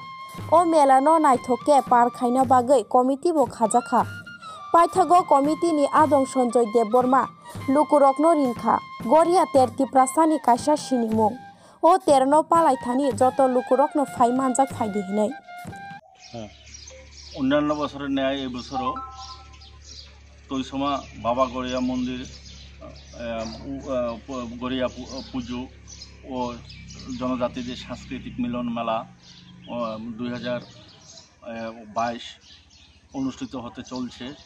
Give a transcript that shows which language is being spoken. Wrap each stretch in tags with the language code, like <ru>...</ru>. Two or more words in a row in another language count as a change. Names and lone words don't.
<trp>O mela no naithoke par khaina bagai komiti bo khajaka. Paithago komiti ni adong Sanjoy Debborma lukurokno ringkha goria ter Tiprasani kaisa sinimung o terno palai thani joto lukurokno phai manjak phaidi hinai</trp> <bn>অন্যান্য বছরের ন্যায় এই বছরও তৈসমা বাবা গড়িয়া মন্দির গড়িয়া পুজো ও জনজাতিদের সাংস্কৃতিক মিলন মেলা 2022 অনুষ্ঠিত হতে চলছে।</bn>